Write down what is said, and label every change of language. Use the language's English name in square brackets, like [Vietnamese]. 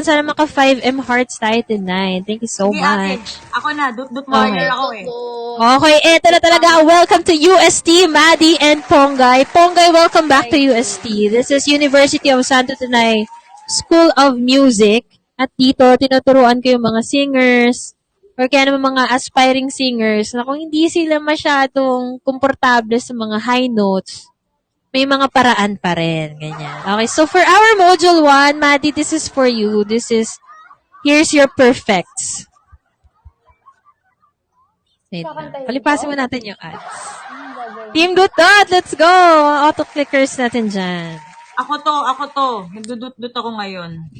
[Filipino] Sana maka [English] 5M hearts tayo tonight. Thank you so [Filipino] Sige, [English] much. [Filipino] ate. Ako na, dut warrior ako eh. Okay, eto na talaga. [English] Welcome to UST, Maddie and Ponggay. Ponggay, welcome back to UST. This is University of Santo Today School of Music. [Filipino] At dito, tinuturuan ko yung mga singers or kaya naman mga aspiring singers na kung hindi sila masyadong komportable sa mga high notes, may mga paraan pa rin. Ganyan. [English] Okay, so for our Module 1, Maddie, this is for you. Here's your perfects. [Filipino] Wait lang. Palipasin mo natin yung ads. Team Dot, [English] let's go! [Filipino] Auto-clickers natin dyan. Ako to. Nagdudut-dut ako ngayon.